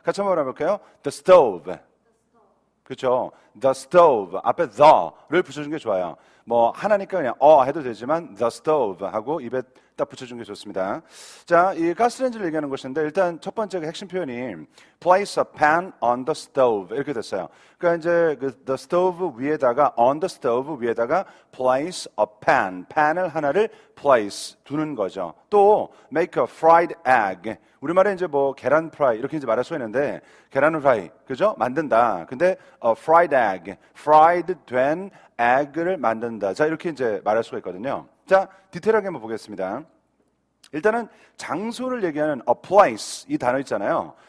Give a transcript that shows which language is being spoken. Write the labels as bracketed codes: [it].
[ko] 같이 한번 해볼까요? The Stove. 그렇죠? The Stove 앞에 the를 붙여주는 게 좋아요. 하나니까 그냥 해도 되지만 The Stove 하고 입에 딱 붙여주는 게 좋습니다. 자, 이 가스레인지를 얘기하는 것인데 일단 첫 번째 핵심 표현이 [en] place a pan on the stove [ko] 이렇게 됐어요. 그러니까 이제 the stove 위에다가 [en] on the stove [ko] 위에다가 [en] place a pan, [ko] pan을 하나를 place 두는 거죠. [en] 또 make a fried egg. [ko] 우리말에 이제 계란 프라이 이렇게 이제 말할 수 있는데 계란 프라이 그죠? 만든다. 근데 [en] fried egg, [ko] fried 된 egg를 만든다. 자, 이렇게 이제 말할 수가 있거든요. 자, 디테일하게 한번 보겠습니다. 일단은 장소를 얘기하는 a place 이 단어 있잖아요.